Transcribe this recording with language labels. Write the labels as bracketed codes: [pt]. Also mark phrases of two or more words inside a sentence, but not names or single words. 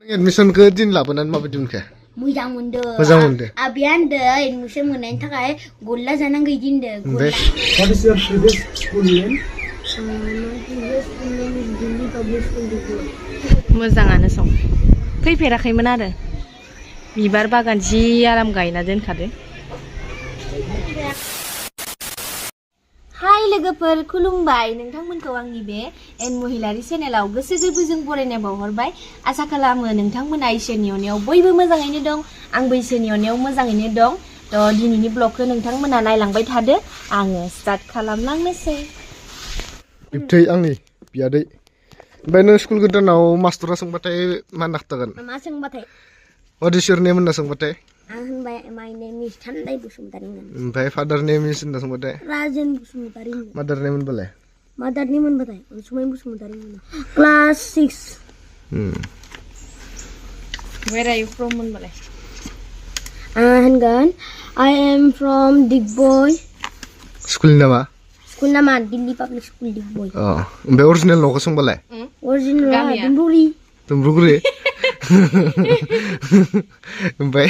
[brx] एडमिशनखौ दिन लाबोनानै माबायदि मोनखो? मोजां मोनदों। मोजां मोनदों। आबिया होनदों एडमिशन मोननायनि थाखाय गल्ला जानांगौ इदि होनदों। ओमफ्राय [en] What is your previous school name? [brx] मोजाङानो सं फैफेराखैमोन आरो बिबार बागान जि आराम गायना दोनखादो। हाय लोगोफोर खुलुमबाय नोंथांमोनखौ आंनि बे एन महिलारि चेनेलाव गोसो गोरबोजों बरायनाय बावहरबाय। आसा खालामो नोंथांमोना इसोरनि अननायाव बयबो मोजाङैनो दं, आंबो इसोरनि अननायाव मोजाङैनो दं। थ' दिनैनि ब्लगखौ नोंथांमोना नायलांबाय थादो, आङो स्टार्ट खालामलांनोसै। बिबथै आंनि बियादै। ओमफ्राय नों स्कुल गोदानाव मास्टरा सोंबाथाय मा होनना खिथागोन? मा सोंबाथाय? [en] What is your name [brx] होनना सोंबाथाय? आं होनबाय [en] my name is [brx] थान्दाय बसुमतारी। ओमफ्राय [en] father name is [brx] होनना सोंबाथाय? राजेन बसुमतारी। [en] mother name [brx] होनबालाय? [en] mother name [brx] होनबाथाय अनसुमै बसुमतारी। क्लास 6। [en] Where are you from होनबालाय? होनगोन I am from Digboy। [brx] स्कुलनि नामा? स्कुल नामा दिल्ली पाब्लिक स्कुल Digboy। ओमफ्राय अरिजिनेल न'खौ सोंबालाय? अरिजिनेल गामिया? दुमब्रुगुरि। दुमब्रुगुरि? ओमफ्राय